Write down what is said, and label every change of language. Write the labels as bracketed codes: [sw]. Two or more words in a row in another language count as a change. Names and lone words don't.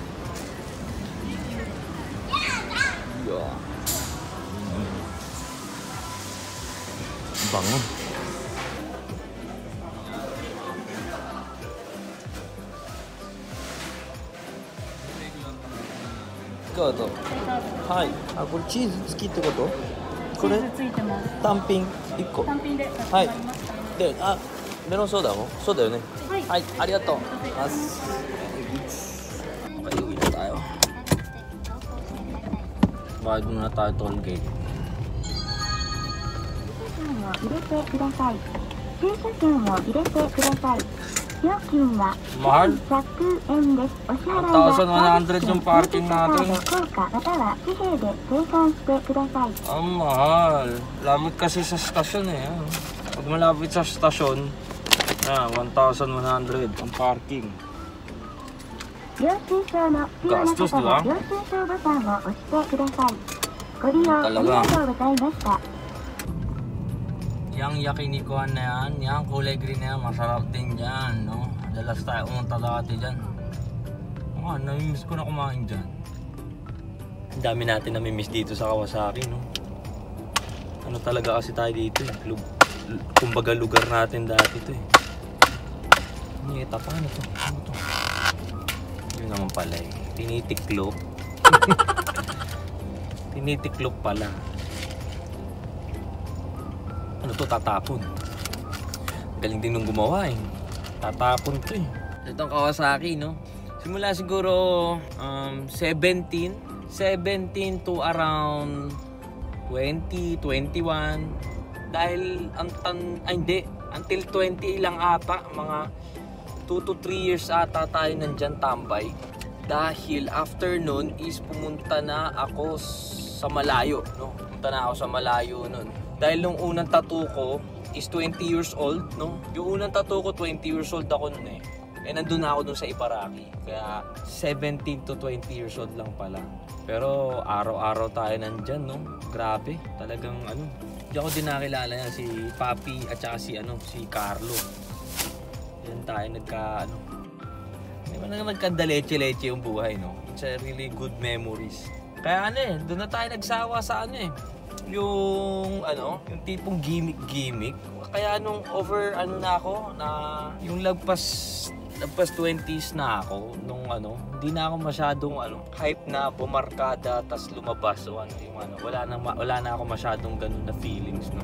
[en] Yeah. [tl] Bango. Ikaw ito? [ja] Hi. Ah,これチーズ付きってこと？これついてます。単品1個。単品ではい。で、あ、メロンソーダも？そうだよね。はいはい、ありがとう。 [tl] Okay, uwi na tayo. Bayad muna tayo toll gate. [ja] 入れてください。停車券を入れてください。料金は [tl] Mahal? [ja] 100円です。お支払いは [tl] 1,100 yung parking natin. [ja] 効果または紙幣で精算してください。 [tl] Ang mahal. Lamot kasi sa stasyon eh. Pag malapit sa stasyon, 1,100 ang parking. [ja] 領収書の必要な方は領収書ボタンを押してください。ご利用ありがとうございました。 [tl] Yang yakinikuan na yan, yang kulay green na yan, masarap din dyan, no? Dalas tayo umunta dati dyan. Namimiss ko na kumain dyan. Ang dami natin namimiss dito sa Kawasaki, no? Ano talaga kasi tayo dito eh. Kumbaga lugar natin dati to eh. Niyeta pa, ano to? Ano to? Yun naman pala eh. Tinitiklop. Tinitiklop pala. Ano to, tatapon. Galing din nung gumawa eh. Tatapon to eh. Itong Kawasaki, no? Simula siguro 17 [en] to around [tl] 20, 21. Dahil hindi, until 20 lang ata, mga [en] 2 to 3 years [tl] ata tayo nandyan tambay. Dahil after nun is pumunta na ako sa malayo, no? Pumunta na ako sa malayo nun. Dahil nung unang tattoo ko is [en] 20 years old, [tl] no? Yung unang tattoo ko, [en] 20 years old [tl] ako nun eh. Eh, nandun na ako dun sa Ibaraki. Kaya [en] 17 to 20 years old [tl] lang pala. Pero araw-araw tayo nandyan, no? Grabe, talagang ano. Hindi ako din nakilala yan, si Papi at saka si Carlo. Yan tayo nagka-leche-leche yung buhay, no? [en] It's a really good memories. [tl] Kaya doon na tayo nagsawa sa yung tipong gimmick. Kaya nung na ako, na yung lagpas 20s na ako, nung hindi na ako masyadong hype na bumarkada tas lumabas o wala na ako masyadong ganun na feelings, no.